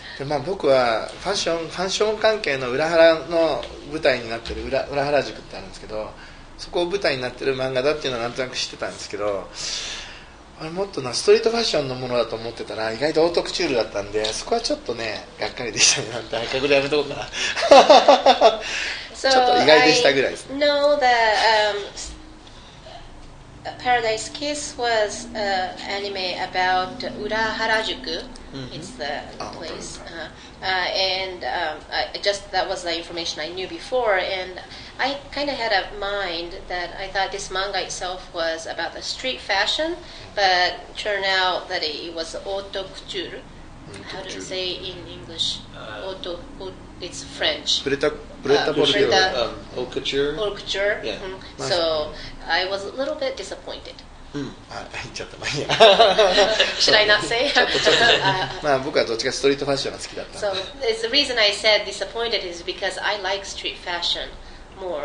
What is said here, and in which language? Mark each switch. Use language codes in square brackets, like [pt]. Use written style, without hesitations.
[ja] で僕はファッション関係の裏原の舞台になってる裏原宿ってあるんですけど、そこを舞台になってる漫画だっていうのはなんとなく知ってたんですけど、あれもっとストリートファッションのものだと思ってたら意外とオートクチュールだったんで、そこはちょっとねがっかりでしたね。なんて赤ぐらいやめとこうかな。ちょっと意外でしたぐらいですね。 [en] know that Paradise Kiss was anime about Ura Harajuku. It's the place. And that was the information I knew before. And I kind of had a mind that I thought this manga itself was about the street fashion, but turned out that it was haute couture. How do you say in English? It's French. Haute couture. Haute couture. Yeah. So I was a little bit disappointed. [ja] あ、言っちゃった。まあいいや。 [en] Should I not say? [ja] まあ僕はどっちかストリートファッションが好きだったんで。 [en] So the reason I said disappointed is because I like street fashion more.